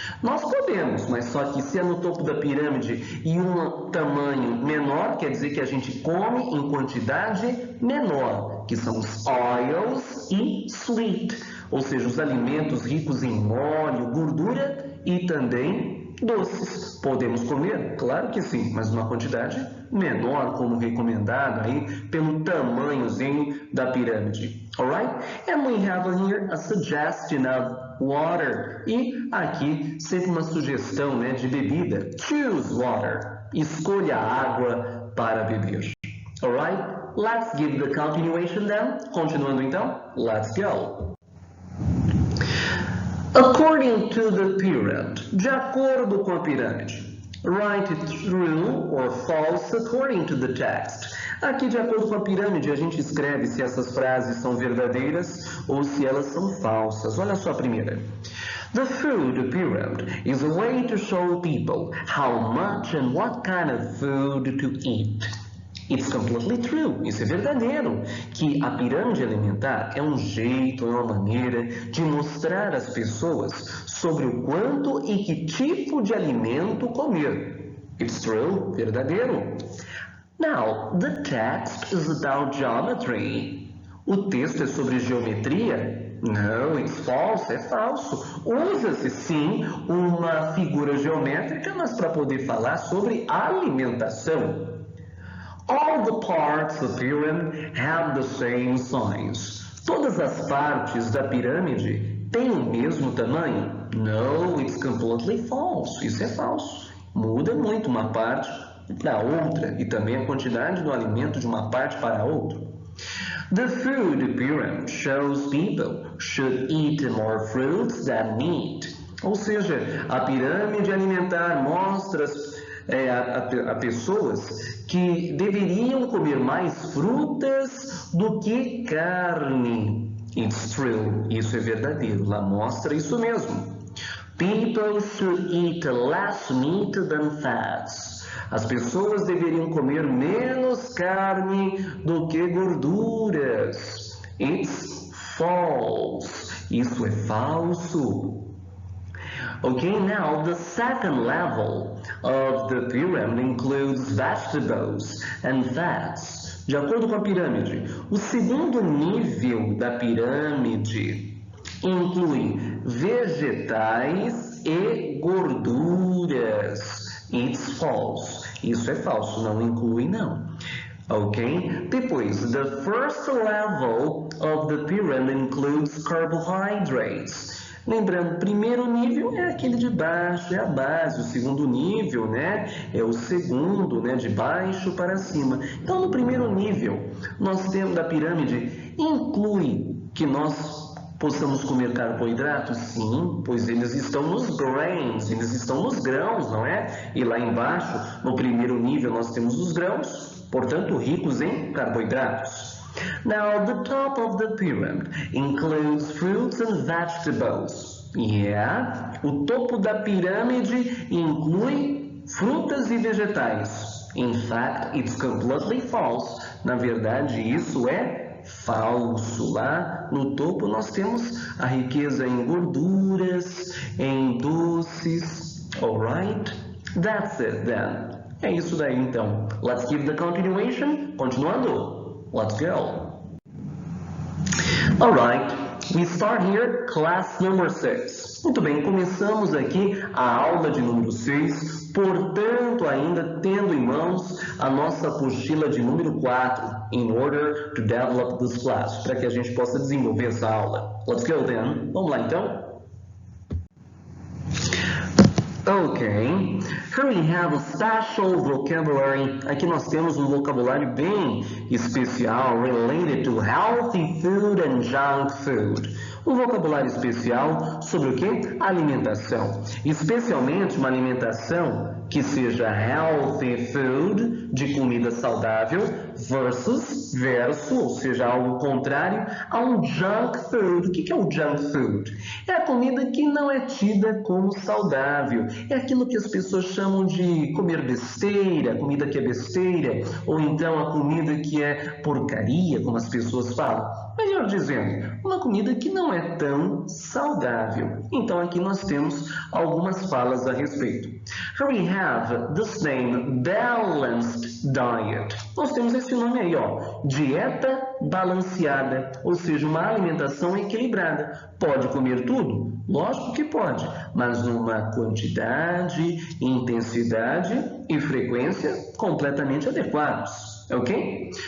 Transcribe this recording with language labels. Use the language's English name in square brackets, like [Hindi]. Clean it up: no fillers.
[Portuguese] Nós podemos, mas só que se é no topo da pirâmide e um tamanho menor, quer dizer que a gente come em quantidade menor, que são os oils e sweet, ou seja, os alimentos ricos em óleo, gordura e também doces. Podemos comer? Claro que sim, mas numa quantidade menor, como recomendado aí pelo tamanhozinho da pirâmide. [English] Alright? And we have here a suggestion of water. [Portuguese] E aqui sempre uma sugestão de bebida. [English] Choose water. [Portuguese] Escolha água para beber. [English] Alright? Let's give the continuation then. [Portuguese] Continuando então, [English] let's go. According to the pyramid, [Portuguese] de acordo com a pirâmide, [English] write it true or false according to the text. [Portuguese] Aqui, de acordo com a pirâmide, a gente escreve se essas frases são verdadeiras ou se elas são falsas. Olha só a primeira. [English] The food pyramid is a way to show people how much and what kind of food to eat. It's completely true. [Portuguese] Isso é verdadeiro. Que a pirâmide alimentar é um jeito, é uma maneira de mostrar às pessoas sobre o quanto e que tipo de alimento comer. [English] It's true. [Portuguese] Verdadeiro. [English] Now, the text is about geometry. [Portuguese] O texto é sobre geometria? [English] No, it's false. [Portuguese] É falso. Usa-se, sim, uma figura geométrica, mas para poder falar sobre alimentação. [English] All the parts of the pyramid have the same size. [Portuguese] Todas as partes da pirâmide têm o mesmo tamanho? [English] No, it's completely false. [Portuguese] Isso é falso. Muda muito uma parte para outra e também a quantidade do alimento de uma parte para outra. [English] The food pyramid shows people should eat more fruits than meat. [Portuguese] Ou seja, a pirâmide alimentar mostra a pessoas que deveriam comer mais frutas do que carne. [English] It's true. [Portuguese] Isso é verdadeiro. Lá mostra isso mesmo. [English] People should eat less meat than fats. [Portuguese] As pessoas deveriam comer menos carne do que gorduras. [English] It's false. [Portuguese] Isso é falso. [English] Okay, now the second level of the pyramid includes vegetables and fats. [Portuguese] De acordo com a pirâmide, o segundo nível da pirâmide inclui vegetais e gorduras. [English] It's false. [Portuguese] Isso é falso, não inclui não. [English] Ok? [Portuguese] Depois, [English] the first level of the pyramid includes carbohydrates. [Portuguese] Lembrando, primeiro nível é aquele de baixo, é a base. O segundo nível, né, é o segundo, né, de baixo para cima. Então, no primeiro nível, nós temos da pirâmide, inclui que nós possamos comer carboidratos? Sim, pois eles estão nos grains, eles estão nos grãos, não é? E lá embaixo, no primeiro nível, nós temos os grãos, portanto, ricos em carboidratos. [English] Now, the top of the pyramid includes fruits and vegetables. [Portuguese] Yeah, o topo da pirâmide inclui frutas e vegetais. [English] In fact, it's completely false. [Portuguese] Na verdade, isso é falso. Lá no topo nós temos a riqueza em gorduras, em doces. [English] Alright? That's it then. [Portuguese] É isso daí então. [English] Let's give the continuation. [Portuguese] Continuando. [English] Let's go. Alright, we start here class number 6. [Portuguese] Muito bem, começamos aqui a aula de número 6, portanto, ainda tendo em mãos a nossa apostila de número 4, [English] in order to develop this class, [Portuguese] para que a gente possa desenvolver essa aula. [English] Let's go then. [Portuguese] Vamos lá então. [English] Ok, here we have a special vocabulary. [Portuguese] Aqui nós temos um vocabulário bem especial [English] related to healthy food and junk food. [Portuguese] Um vocabulário especial sobre o que? Alimentação. Especialmente uma alimentação que seja healthy food, de comida saudável, verso, ou seja, algo contrário a um junk food. O que é o junk food? É a comida que não é tida como saudável. É aquilo que as pessoas chamam de comer besteira, comida que é besteira, ou então a comida que é porcaria, como as pessoas falam. Melhor dizendo, uma comida que não é tão saudável. Então aqui nós temos algumas falas a respeito. [English] Here we have this name, balanced diet. [Portuguese] Nós temos esse nome aí, ó, dieta balanceada, ou seja, uma alimentação equilibrada. Pode comer tudo? Lógico que pode, mas numa quantidade, intensidade e frequência completamente adequados. Ok?